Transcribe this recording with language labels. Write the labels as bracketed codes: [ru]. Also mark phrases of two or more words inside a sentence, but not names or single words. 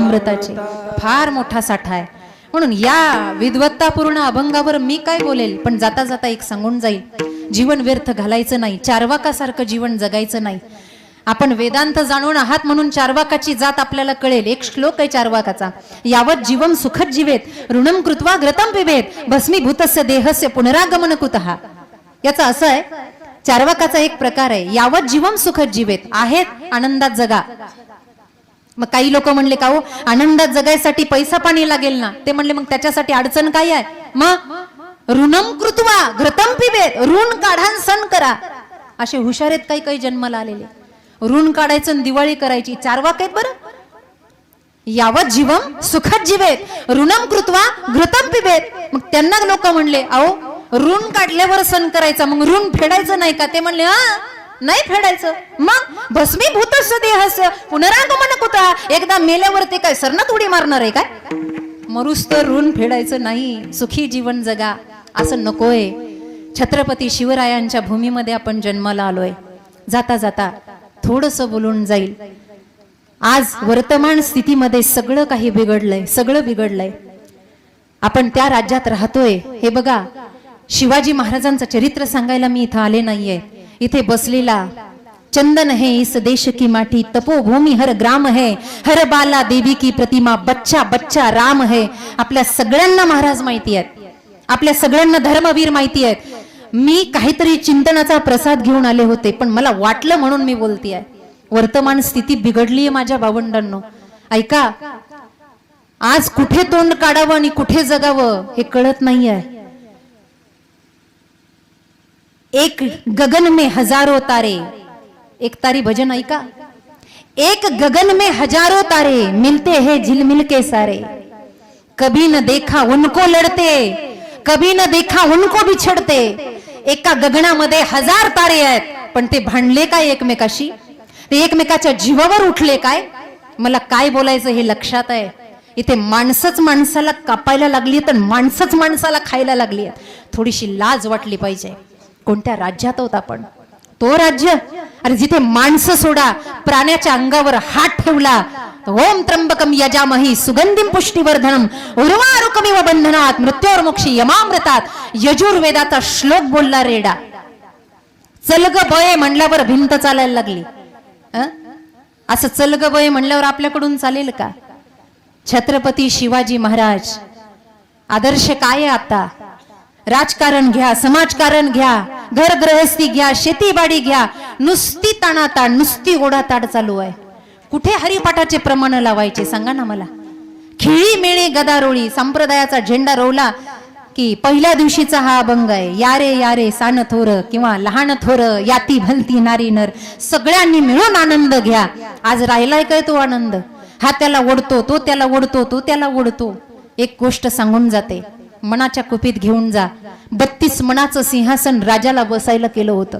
[mr] फार मोठा साठा आहे. म्हणून या विद्वत्तापूर्ण अभंगावर मी काय बोलेल, पण जाता जाता एक सांगून जाईल, जीवन व्यर्थ घालायचं नाही, चार्वाकासारखं जीवन जगायचं नाही. आपण वेदांत जाणून आहात म्हणून चार्वाकाची जात आपल्याला कळेल. एक श्लोक आहे चार्वाकाचा, [sa] यावत जीवम सुखद जीवेत ऋणम कृत्वा घृतम पिबेत भस्मीभूतस्य देहस्य पुनरागमन कुतः. [mr] याचा असं आहे, चार्वाकाचा एक प्रकार आहे, [sa] यावत जीवम सुखद जीवेत, [mr] आहेत आनंदात जगा. मग काही लोक म्हणले का हो आनंदात जगायसाठी पैसा पाणी लागेल ना, ते म्हणले मग त्याच्यासाठी अडचण काय आहे, मग [sa] ऋणम कृत्वा घृतम पिबेत, [mr] ऋण काढा सण करा. असे हुशार आहेत काही काही जन्माला आलेले, ऋण काढायचं दिवाळी करायची. चार्वाक आहेत बरं. [sa] यावत जीवम सुखद जीवेत ऋणम कृत्वा घृतम पिबेत. [mr] मग त्यांना लोक म्हणले अहो ऋण काढल्यावर सण करायचा, मग ऋण फेडायचं नाही का, ते म्हणले हा नाही फेडायचं. [sa] मग भस्मीभूतस्य देहस्य पुनरागमन कुतः, [mr] एकदा मेल्यावर ते काय सरनात उडी मारणार आहे काय, मरुस तर ऋण फेडायचं नाही, सुखी जीवन जगा, असं नकोय. छत्रपती शिवरायांच्या भूमीमध्ये आपण जन्माला आलोय. जाता जाता थोडस बोलून जाईल. आज वर्तमान स्थितीमध्ये सगळं काही बिघडलंय, सगळं बिघडलंय. आपण त्या राज्यात राहतोय. हे बघा, शिवाजी महाराजांचं चरित्र सांगायला मी इथं आले नाहीये. इथे बसलेला [hi] चंदन है इस देश की माटी, तपोभूमि हर ग्राम है, हर बाला देवी की प्रतिमा, बच्चा बच्चा राम है. [mr] आपल्या सगळ्यांना महाराज माहिती आहेत, आपल्या सगळ्यांना धर्मवीर माहिती आहेत. मी काहीतरी चिंतनाचा प्रसाद घेऊन आले होते, पण मला वाटलं म्हणून मी बोलतेय. वर्तमान स्थिती बिघडलीये माझ्या भावंडांनो. ऐका, आज कुठे तोंड काढावं आणि कुठे जगावं हे कळत नाहीये. [hi] एक गगन में हजारों तारे, [mr] एक तारी भजन ऐका, [hi] एक गगन में हजारों तारे मिलते हैं झिलमिल के सारे, कभी न देखा उनको लड़ते, कभी न देखा उनको बिछड़ते. [mr] एका गगनामध्ये हजार तारे आहेत, पण ते भांडले काय एकमेकाशी, ते एकमेकाच्या जीवावर उठले काय. मला काय बोलायचं हे लक्षात आहे. इथे माणसंच माणसाला कापायला लागली, तर माणसंच माणसाला खायला लागली. थोडीशी लाज वाटली पाहिजे. कोणत्या राज्यात होत आपण, तो राज्य अरे जिथे माणसं सोडा, प्राण्याच्या अंगावर हात ठेवला, [sa] ओम त्र्यंबकम यजामहि सुगंधिम पुष्टिवर्धनम उर्वारुकमिव बंधनात मृत्योर्मुक्षी यमामृतात. [mr] यजुर्वेदाचा श्लोक बोलला रेडा. चलग बये म्हणल्यावर भिंत चालायला लागली. असं चलग बये म्हणल्यावर आपल्याकडून चालेल का. छत्रपती शिवाजी महाराज आदर्श काय आहे. आता राजकारण घ्या, समाजकारण घ्या, घर गृहस्थी घ्या, शेतीबाडी घ्या, नुसती ताणाताड, नुसती ओढाताड चालू आहे. कुठे हरिपाठाचे प्रमाण लावायचे सांगा ना मला. खिळी मेळी गदारोळी संप्रदायाचा झेंडा रोवला की पहिल्या दिवशीचा हा अभंग आहे, यारे यारे सान थोर किंवा लहान थोर याती भलती नारी नर, सगळ्यांनी मिळून आनंद घ्या. आज राहिलाय काय तो आनंद. हा त्याला ओढतो, तो त्याला ओढतो, तो त्याला ओढतो. एक गोष्ट सांगून जाते, मनाच्या कुपीत घेऊन जा. 32 मनाचं सिंहासन राजाला बसायला केलं होतं.